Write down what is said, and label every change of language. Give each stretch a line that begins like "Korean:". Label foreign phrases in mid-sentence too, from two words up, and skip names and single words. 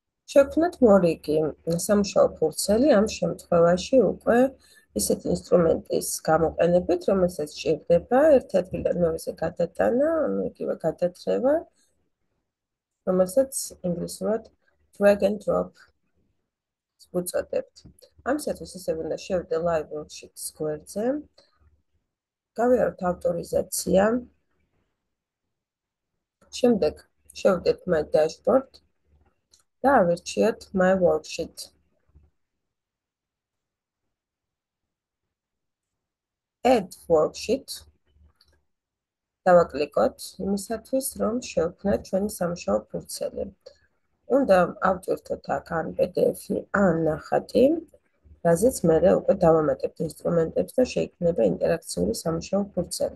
Georgian: შევქმნათ მორიგი სამუშაო ფურცელი ამ შემთხვევაში უკვე ისეთი ინსტრუმენტის გამოყენებით, რომელსაც სჭირდება ერთ ადგილიდან მეორეზე გადატანა, ანუ იგივე გადათრევა, რომელსაც ინგლისურად
English: drag and drop
Georgian: უწოდებთ. ამისათვის ისევ უნდა შევიდე
English: live worksheet-
Georgian: ის გვერდზე, გავიაროთ ავტორიზაცია, შემდეგ შევიდეთ
English: my dashboard
Georgian: და ავირჩიოთ
English: my worksheet. Add worksheet
Georgian: დავაკლიკოთ იმისათვის, რომ შევქმნათ ჩვენი სამუშაო ფურცელი. უნდა ავტვირთოთ აქ ან PDF-ი, ან ნახატი, რაზეც მერე უკვე დავამატებთ ინსტრუმენტებს და შეიქმნება ინტერაქციული სამუშაო ფურცელი.